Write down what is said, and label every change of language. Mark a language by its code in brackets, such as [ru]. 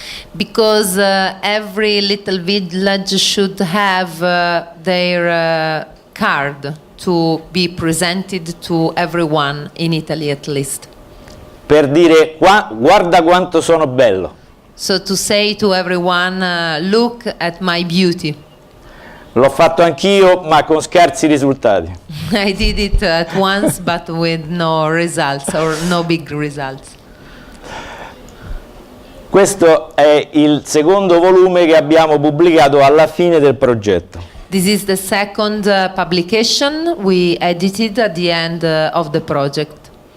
[en] Because every little village should have their card to be presented to everyone in Italy at least. [it] Per dire guarda quanto sono bello. [en] So to say to everyone, look at my beauty. [it] L'ho fatto anch'io, ma con scarsi risultati. [en] I did it at once, but with no results or no big results. [it] Questo è il secondo volume che abbiamo pubblicato alla fine del progetto. [en] This is the second publication we edited at the end of the project.